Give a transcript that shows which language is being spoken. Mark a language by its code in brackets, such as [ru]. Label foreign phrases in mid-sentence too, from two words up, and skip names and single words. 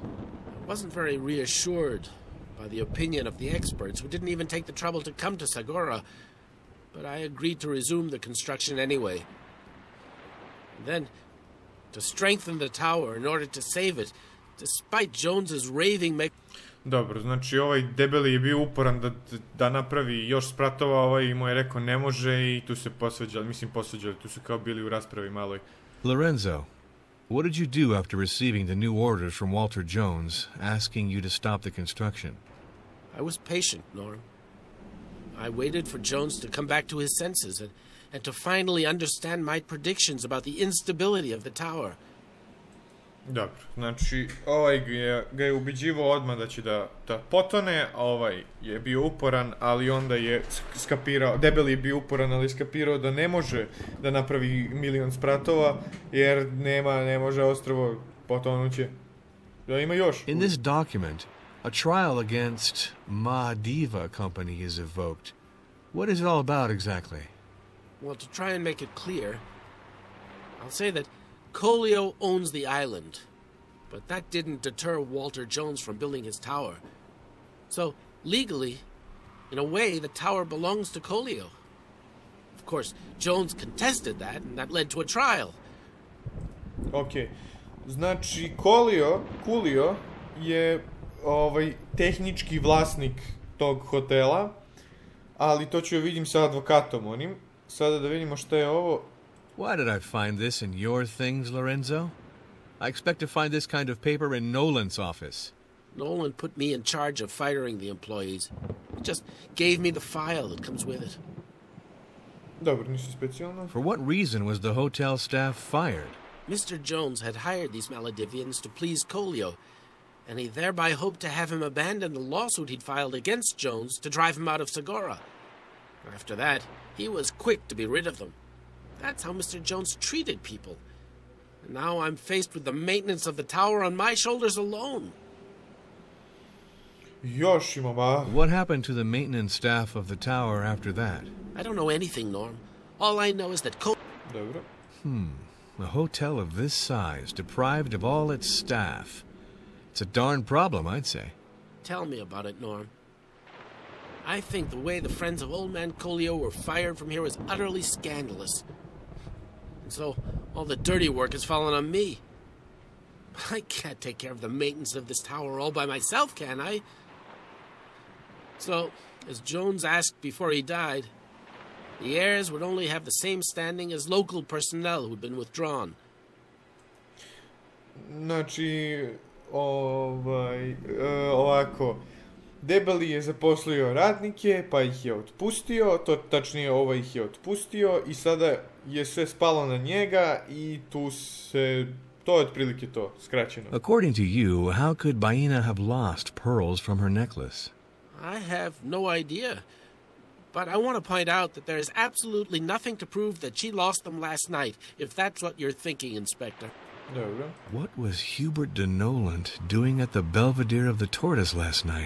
[en] I wasn't very reassured by the opinion of the experts, who didn't even take the trouble to come to Sagora, but I agreed to resume the construction anyway. And then, to strengthen the tower in order to save it, despite Jones's raving... [sr] Dobro, znači ovaj debeli je bio uporan da napravi još spratova, ovaj mu je rekao ne može i tu se posvađali, tu su kao bili u raspravi maloj. [en] Lorenzo, what did you do after receiving the new orders from Walter Jones asking you to stop the construction? I was patient, Norm. I waited for Jones to come back to his senses and to finally understand my predictions about the instability of the tower. [sr] Dobro, znači ovaj ga je ubeđivao odmah da će da potone, a ovaj je bio uporan, ali onda je skapirao, debeli je bio uporan, ali skapirao da ne može da napravi milion spratova, jer ne može ostrvo potonuće. Da ima još. [en] In this document, A trial against Ma Diva Company is evoked. What is it all about exactly? Well, to try and make it clear, I'll say that Coolio owns the island, but that didn't deter Walter Jones from building his tower. So, legally, in a way, the tower belongs to Coolio. Of course, Jones contested that, and that led to a trial. Ok. [sr] Znači, Coolio je tehnički vlasnik tog hotela, ali to ću vidim sa advokatom onim. Sada da vidimo šta je ovo. [en] Why did I find this in your things, Lorenzo? I expect to find this kind of paper in Nolan's office. Nolan put me in charge of firing the employees. He just gave me the file that comes with it. [sr] Dobro, ništa specijalno. [en] For what reason was the hotel staff fired? Mr. Jones had hired these Maledivians to please Coolio, and he thereby hoped to have him abandon the lawsuit he'd filed against Jones to drive him out of Segura. After that, he was quick to be rid of them. That's how Mr. Jones treated people. And now I'm faced with the maintenance of the tower on my shoulders alone. [sr] Još imamo. [en] What happened to the maintenance staff of the tower after that? I don't know anything, Norm. All I know is that [sr] Dobro. [en] A hotel of this size, deprived of all its staff. It's a darn problem, I'd say. Tell me about it, Norm. I think the way the friends of Old Man Coolio were fired from here is utterly scandalous. And so, all the dirty work has fallen on me. I can't take care of the maintenance of this tower all by myself, can I? So, as Jones asked before he died, the heirs would only have the same standing as local personnel who'd been withdrawn. [sr] Znači, ovako, Debeli je zaposlio radnike, pa ih je otpustio, tačnije ih je otpustio i sada je sve spalo na njega i to je otprilike to, skraćeno. [en] According to you, how could Baina have lost pearls from her necklace? I have no idea. But I want to point out that there is absolutely nothing to prove that she lost them last night, if that's what you're thinking, Inspector. [sr] Dobro. [en] What was Hubert de Noland doing at the Belvedere of the Tortoise last night?